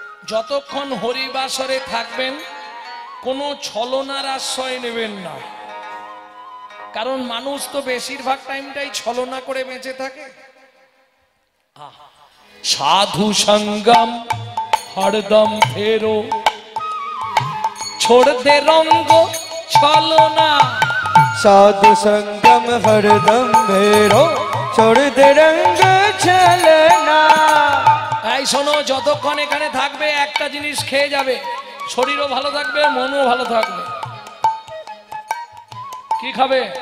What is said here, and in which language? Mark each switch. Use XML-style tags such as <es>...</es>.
<bn>যতক্ষণ হরিবাসরে থাকবেন কোনো ছলনার আশ্রয় নেবেন না, কারণ মানুষ তো বেশিরভাগ টাইমটাই ছলনা করে বেঁচে থাকে।</bn> <hi>সাধু সঙ্গম হরদম ফেরো, छोड़ दे रंग छलना। साधु संगम हरदम मेरो, छोड़ दे रंग छलना।</hi> <bn>এই শোনো, যতক্ষণ এখানে থাকবে একটা জিনিস খেয়ে যাবে, শরীরও ভালো থাকবে, মনও ভালো থাকবে। কি খাবে?</bn>